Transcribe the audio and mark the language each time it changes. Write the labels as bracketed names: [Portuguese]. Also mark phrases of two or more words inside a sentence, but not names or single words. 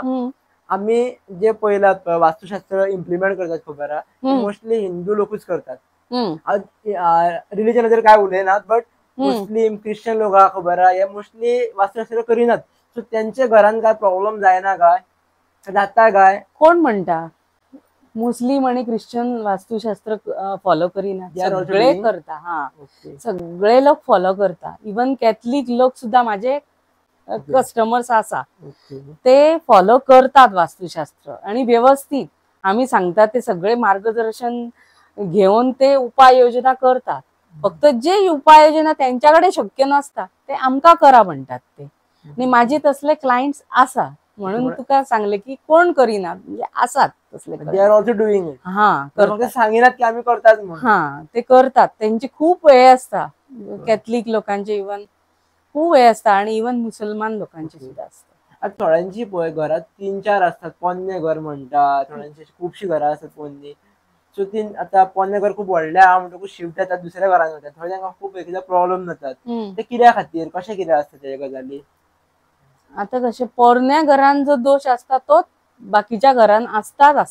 [Konkani] आम्ही जे पळयलात वास्तुशास्त्र इम्प्लिमेंट करतात खबर आहा, मोस्टली हिंदू लोकूच करतात. रिलीजन काय उलयनात, बट मुस्लिम क्रिश्चन लोक खबर आहा हे मोस्टली वास्तुशास्त्र करिनात. सो त्यांच्या घरान काय प्रॉब्लेम जायना काय, जाता काय? कोण म्हणता मुस्लिम आणि ख्रिश्चन वास्तुशास्त्र फॉलो करिना? सगळे करता. हा, सगळे लोक फॉलो करता. [Marathi] इवन कॅथलिक लोक सुद्धा माझे कस्टमर्स आसा ते फॉलो करतात वास्तुशास्त्र, आणि व्यवस्थित आम्ही सांगता ते सगळे मार्गदर्शन घेऊन ते उपाययोजना करतात. फक्त जे उपाययोजना त्यांच्याकडे शक्य नसतात ते आमका करा म्हणतात ते. [Konkani] आणि माझे तसले क्लायंट्स आसा, म्हणून तुका सांगले की कोण करिना, म्हणजे आसात तसले. [English] They are also doing it. [Konkani] हा, सांगिनात की आम्ही करतात म्हणून. हा, ते करतात. त्यांचे खूप वेळ असता, कॅथलिक लोकांचे इवन खूप वेळ असता, आणि इवन मुसलमान लोकांचे सुद्धा असतात. आता थोड्यांची पळय घरात 3-4 असतात, पोन्ने घर म्हणतात, थोड्यांची खुबशी घरां असतात पोन्नी. सो ती आता पोन्ने घर खूप व्हडले आहा म्हणटकूच शिफ्ट येतात दुसऱ्या घरान वतात, थोड्यांक खूप एकदा प्रॉब्लेम जातात. ते कित्या खातीर, कशें कितें असता ते गजाली? आता कशे पोरण्या घरान जो दोष असता तो बाकीच्या घरान असता.